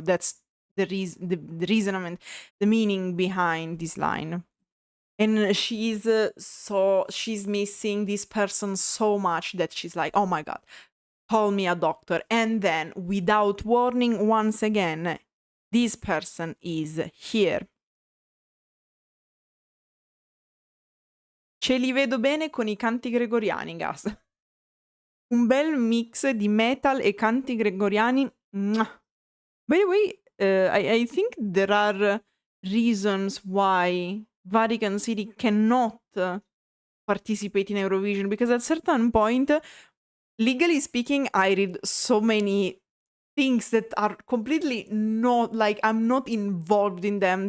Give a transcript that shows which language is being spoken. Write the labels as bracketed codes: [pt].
[en] That's the reasonament, the meaning behind this line. And she's missing this person so much that she's like, oh my God, call me a doctor. And then, without warning, once again, this person is here. [it] Ce li vedo bene con I canti gregoriani, gas. Un bel mix di metal e canti gregoriani. [en] By the way, I think there are reasons why Vatican City cannot participate in Eurovision, because at certain point, legally speaking, I read so many things that are completely not, like, I'm not involved in them.